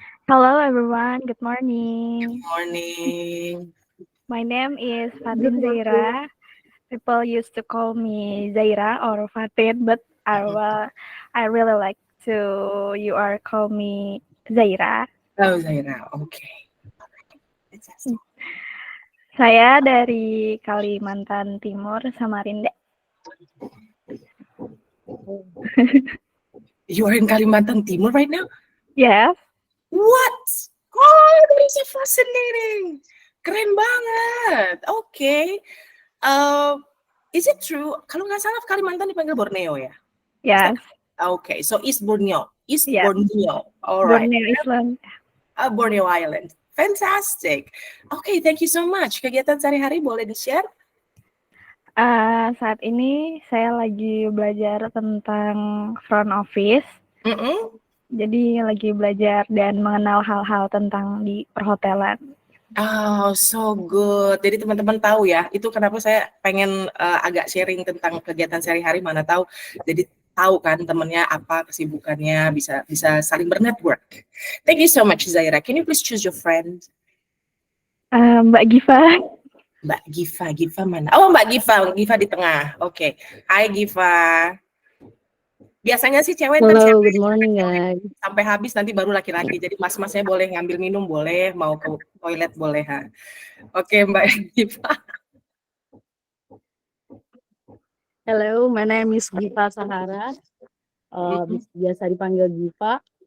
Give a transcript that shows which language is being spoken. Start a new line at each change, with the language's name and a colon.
English: Hello everyone, good morning. Good morning. My name is Fatin Zaira. People used to call me Zaira or Fatin, but I really like to you are call me Zaira. Oh, Zaira, oke.
Indonesian: Saya dari Kalimantan Timur, Samarinda.
English: You are in Kalimantan Timur right now? Yes. What? Oh, that is so fascinating.
Indonesian: Keren banget. Oke.
English: Is it true?
Indonesian: Kalau nggak salah Kalimantan dipanggil Borneo ya?
English: Yes. Okay, so East Borneo. East Yes. Borneo. All right. Borneo Island. Borneo Island. Fantastic. Okay, thank you so much.
Indonesian: Kegiatan sehari-hari boleh di-share? Saat ini saya lagi belajar tentang front office. Jadi lagi belajar dan mengenal hal-hal tentang di perhotelan.
English: Oh, so good.
Indonesian: Jadi teman-teman tahu ya, itu kenapa saya pengen agak sharing tentang kegiatan sehari-hari, mana tahu. Jadi tahu kan temennya apa kesibukannya, bisa saling bernetwork.
English: Thank you so much, Zaira. Can you please choose your friend?
Indonesian: Mbak Giva. Mbak Giva mana? Oh, Mbak Giva di tengah. Oke. Hai Giva. Biasanya sih cewek
English: Hello, good morning guys.
Indonesian: sampai habis nanti baru laki-laki. Jadi mas-masnya boleh ngambil minum, boleh, mau ke toilet boleh. Ha. Oke, Mbak Giva.
English: Hello, my name is Giva Sahara.
Indonesian: Biasa dipanggil Giva.